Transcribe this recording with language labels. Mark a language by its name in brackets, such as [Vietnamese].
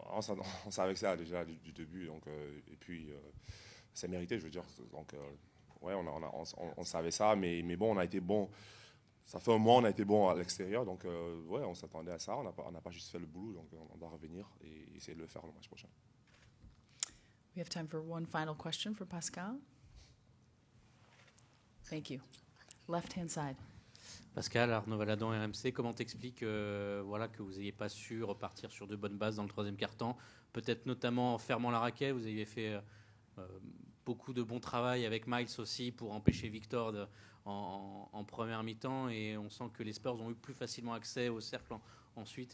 [French] On savait ça déjà du début, donc, et puis c'est mérité, je veux dire. Donc, ouais, on savait ça, mais bon, on a été bon. Ça fait un mois, on a été bon à l'extérieur, donc ouais, on s'attendait à ça. On n'a pas juste fait le boulot, donc on doit revenir et essayer de le faire le match prochain. [English] We have time for one final question for Pascal. Thank you. Left-hand side. [French] Pascal, Arnaud Valadon, RMC, comment t'expliques voilà, que vous n'ayez pas su repartir sur de bonnes bases dans le troisième quart-temps, peut-être notamment en fermant la raquette, vous avez fait beaucoup de bon travail avec Miles aussi pour empêcher Victor en première mi-temps, et on sent que les Spurs ont eu plus facilement accès au cercle ensuite.